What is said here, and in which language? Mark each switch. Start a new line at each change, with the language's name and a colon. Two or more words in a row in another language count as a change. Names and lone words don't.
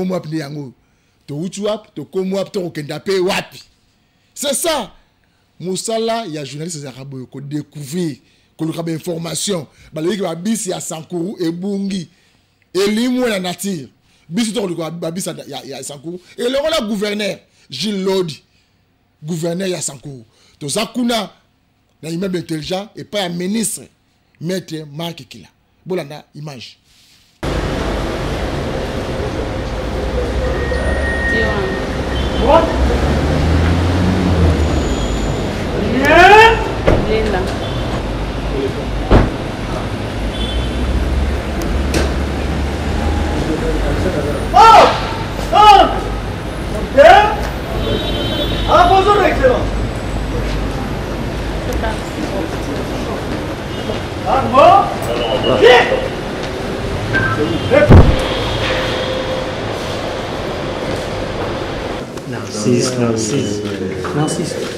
Lingala: komu wapi yango to utu wapi to komu wapi to kenda pe wapi
French: c'est ça
Lingala: musala ya journaliste za rabo ko découvrir ko luka ba information ba leki ba bisi ya Sankuru ebungi elimwe na nature bisi to luka ba bisi ya Sankuru
French: et le gouverneur
Lingala: Gilles Lodi gouverneur ya Sankuru to zakuna na
French: immeuble intelligent et pas un ministre maître
Lingala: Marc Ekila bolanda image
English: what yeah Lila
French: ok bonjour excellence. Narcisse.